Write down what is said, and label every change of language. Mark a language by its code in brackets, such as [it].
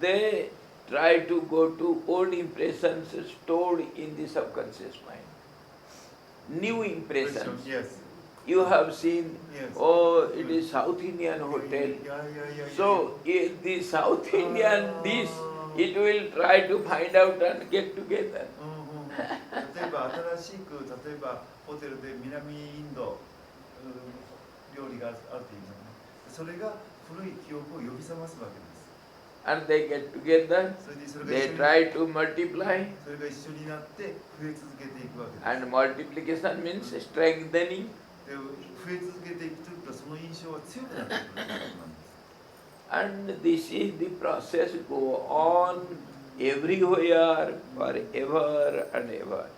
[en] they try to go to old impressions stored in the subconscious mind. New impressions. Yes. You have seen, Yes. oh, it is South Indian hotel. いやいやいや。 So in the South Indian this, it will try to find out and get together. [ja] 例えば新しく例えばホテルで南インド料理があるというのね、それが古い記憶を呼び覚ますわけです。 [en] And they get together, [ja] それが [en] they try to multiply, [ja] それが一緒になって増え続けていくわけです。 [en] and multiplication means strengthening. [ja] で増え続けていくというとその印象は強くなってくるということなんです。 [en] And this is the process go on everywhere, forever and ever.